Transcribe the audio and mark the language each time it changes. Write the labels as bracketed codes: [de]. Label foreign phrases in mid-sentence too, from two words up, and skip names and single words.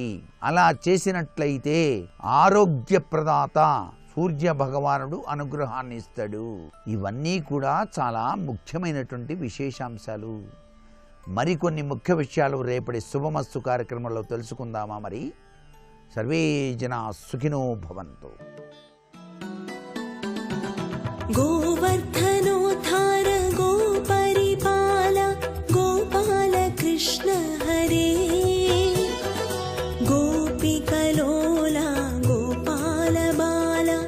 [te] అలా చేసినట్లయితే ఆరోగ్యప్రదాత సూర్య భగవానుడు అనుగ్రహాన్ని ఇస్తాడు. ఇవన్నీ కూడా చాలా ముఖ్యమైనటువంటి విశేషాంశాలు. మరికొన్ని ముఖ్య విషయాలు రేపటి శుభమస్తు కార్యక్రమంలో తెలుసుకుందామా? [sa] మరి సర్వే జనా సుఖినో భవంతు. गोवर्धनोद्धार गोपरिपाल गोपाल कृष्ण हरे गोपिकलोला गोपाल बाल